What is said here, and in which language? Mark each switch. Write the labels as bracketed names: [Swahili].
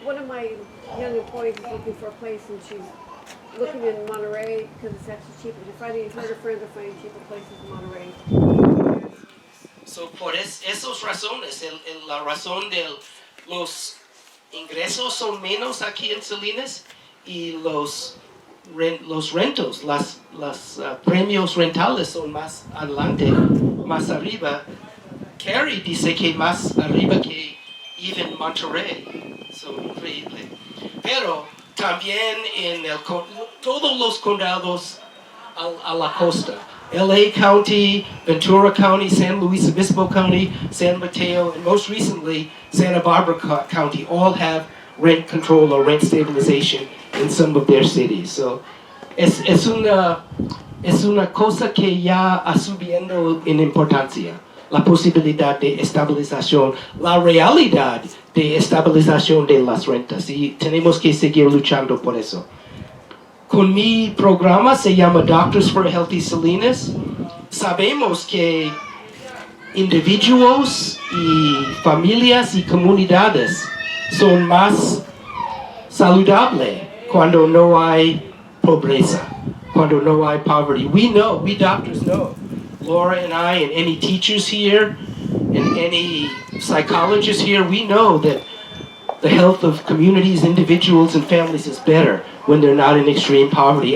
[English] One of my young employees is looking for a place and she's looking in Monterey because it's actually cheaper. Her friends are finding cheaper places in Monterey. So [Spanish] por esas razones, la razón de los ingresos son menos aquí en Salinas y los rentos, las premios rentales son más adelante, más arriba. Carrie dice que más arriba que [English] even [Spanish] Monterey. [English] So [Spanish] increíble. Pero también en todos los condados a la costa. [English] LA County, Ventura County, San Luis Obispo County, San Mateo, and most recently Santa Barbara County all have rent control or rent stabilization in some of their cities. So [Spanish] es una cosa que ya ha subiendo en importancia. La posibilidad de estabilización, la realidad de estabilización de las rentas y tenemos que seguir luchando por eso. Con mi programa se llama Doctors for a Healthy Salinas. Sabemos que individuos y familias y comunidades son más saludables cuando no hay pobreza. cuando no hay [English] poverty. We know, we doctors know. Laura and I and any teachers here and any psychologists here, we know that the health of communities, individuals, and families is better when they're not in extreme poverty.